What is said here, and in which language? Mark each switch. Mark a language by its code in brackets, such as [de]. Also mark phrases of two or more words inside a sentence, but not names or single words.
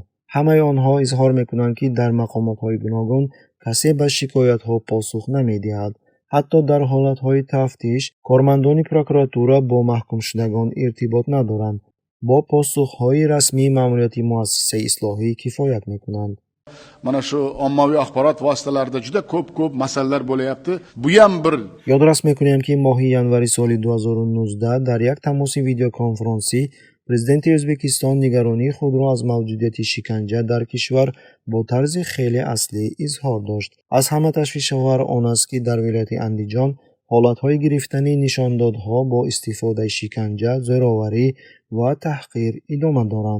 [tg] ҳамаи онҳо изҳор мекунанд ки дар мақомотҳои гуногун касе ба шикоятҳо посух намедиҳад. ҳатто дар ҳолатҳои тафтиш кормандони прокуратура бо маҳкумшудагон иртибот надоранд. бо посухҳои расмии маъмурияти муассисаи ислоҳӣ кифоят мекунанд. [uz] Mana shu ommaviy axborot vositalarida juda ko'p masalalar bo'layapti. Bu ham bir [tg] ёдрас мекунем ки моҳи январи соли 2019 дар як тамоси видеоконференсӣ президенти Ӯзбекистон нигаронии худро аз мавҷудияти шиканҷа дар кишвар бо тарзи хеле аслӣ изҳор дошт. аз ҳама ташвишовар он аст ки дар вилояти Андиҷон ҳолатҳои гирифтани нишондодҳо бо истифодаи шиканҷа, зӯроварӣ ва таҳқир идома доранд.